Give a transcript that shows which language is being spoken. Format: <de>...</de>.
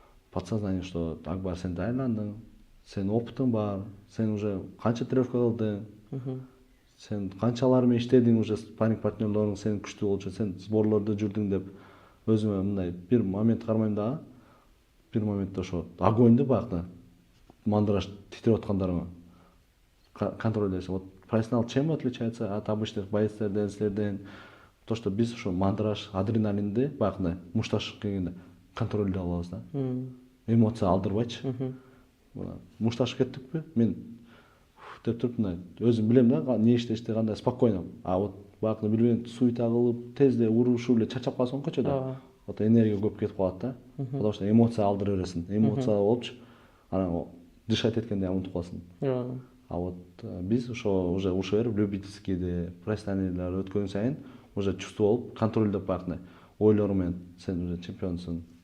<ky>Подсознание, что Акбар, сен айландың, сен опытың бар, сен уже канча тренировка кылдың, сен канчалар менен иштедиң, уже спарринг партнерлоруң сен күчтүү болчу, сен сборлордо жүрдүң деп өзүмө мындай бир момент кармайм дагы. Бир моментте ошо огоньду баягы мандраж титирип аткандарыңа контролдойсуң.</ky> <ru>Вот профессионал чем отличается от обычных боецтерден, силерден?</ru> <ky>То, что биз ошо мандраж, адреналинди баягы мушташып келгенде контролдой алабыз да. Эмоция алдырбайчы. Мушташып кеттикпи? Мен деп туруп мындай өзүм билем да эмне иштешти, кандай спокойно. А вот баягы билбеген суета кылып, тезде урушуп эле чачап калсаң көчөдө. Вот энергия көп кетип калат да. Потому что эмоция алдыра бересиң. Эмоция болупчу, анан дышать эткенде унутуп каласың. А вот биз ошо уже ушер любительскийде, профессионалдар өткөн сайын уже чувство болуп, контролдоп баягы ойлору менен сен уже чемпионсуң.</ky>